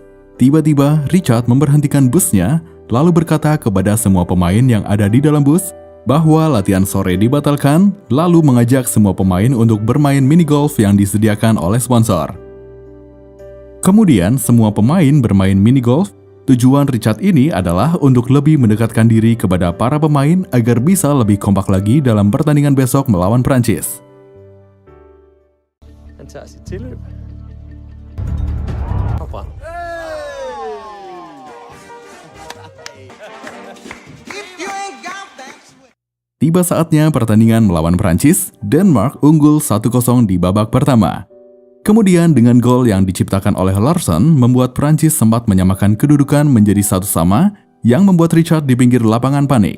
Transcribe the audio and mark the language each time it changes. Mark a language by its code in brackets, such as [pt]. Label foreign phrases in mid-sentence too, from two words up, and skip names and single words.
[id] Tiba-tiba, Richard memberhentikan busnya, lalu berkata kepada semua pemain yang ada di dalam bus bahwa latihan sore dibatalkan, lalu mengajak semua pemain untuk bermain minigolf yang disediakan oleh sponsor. Kemudian semua pemain bermain minigolf. Tujuan Richard ini adalah untuk lebih mendekatkan diri kepada para pemain agar bisa lebih kompak lagi dalam pertandingan besok melawan Prancis. [da] Han tager sit tilløb. Og brænder. [id] Tiba saatnya pertandingan melawan Prancis, Denmark unggul 1-0 di babak pertama. Kemudian dengan gol yang diciptakan oleh Larsson membuat Prancis sempat menyamakan kedudukan menjadi 1-1 yang membuat Richard di pinggir lapangan panik.